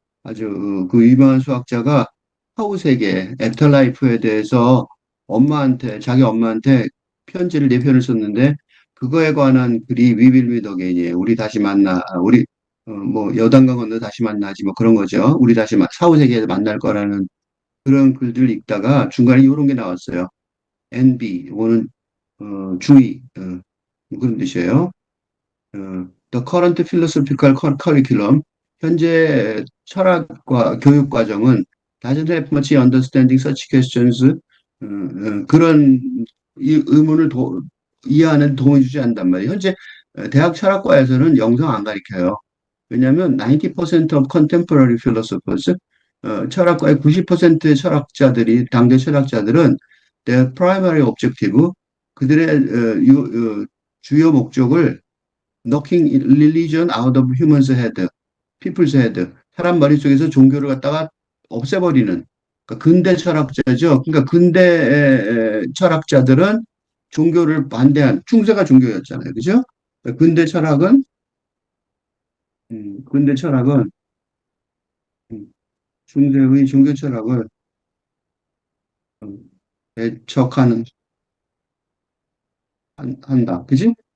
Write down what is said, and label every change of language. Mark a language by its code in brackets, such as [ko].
[ko] 아주 그 유명한 수학자가 사후 세계, 애프터라이프에 대해서 자기 엄마한테 편지를 네 편을 썼는데 그거에 관한 글이 We Will Meet Again이에요. 우리 다시 만나, 우리 뭐 여단강 건너 다시 만나지 뭐 그런 거죠. 우리 다시 사후 세계에서 만날 거라는 그런 글들을 읽다가 중간에 이런 게 나왔어요. NB, 이거는 주의, 그런 뜻이에요. [en] The current philosophical curriculum, [ko] 현재 철학과 교육 과정은 [en] doesn't have much understanding such questions. [ko] 그런 의문을 이해하는 도움을 주지 않단 말이에요. 현재 대학 철학과에서는 영성 안 가르쳐요. 왜냐하면 [en] 90% of contemporary philosophers, [ko] 철학과의 90%의 철학자들이 당대 철학자들은 [en] their primary objective, [ko] 그들의 주요 목적을 [en] knocking religion out of human's head, people's head. [ko] 사람 머릿속에서 종교를 갖다가 없애버리는 그러니까 근대 철학자죠. 그러니까 근대 철학자들은 종교를 반대한 중세가 종교였잖아요. 그죠? 근대 철학은 근대 철학은 중세의 종교 철학을 배척하는 한다. 그지?